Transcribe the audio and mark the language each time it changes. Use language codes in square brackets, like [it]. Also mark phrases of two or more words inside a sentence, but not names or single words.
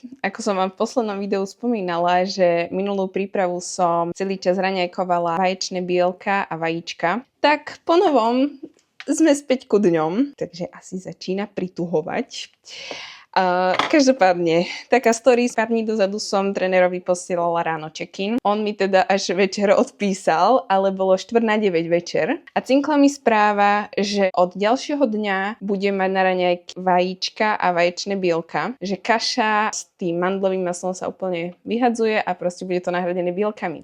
[sk] Ako som vám v poslednom videu spomínala, že minulú prípravu som celý čas raňajkovala vaječné bielka a vajíčka, tak po novom sme späť ku dňom, takže asi začína prituhovať. Každopádne, taká story, pár dní dozadu som trénerovi posielala ráno check-in. On mi teda až večer odpísal, ale bolo 8:45 večer. A cinkla mi správa, že od ďalšieho dňa bude mať na raňajky vajíčka a vaječné bielka, že kaša s tým mandlovým maslom sa úplne vyhadzuje a proste bude to nahradené bielkami.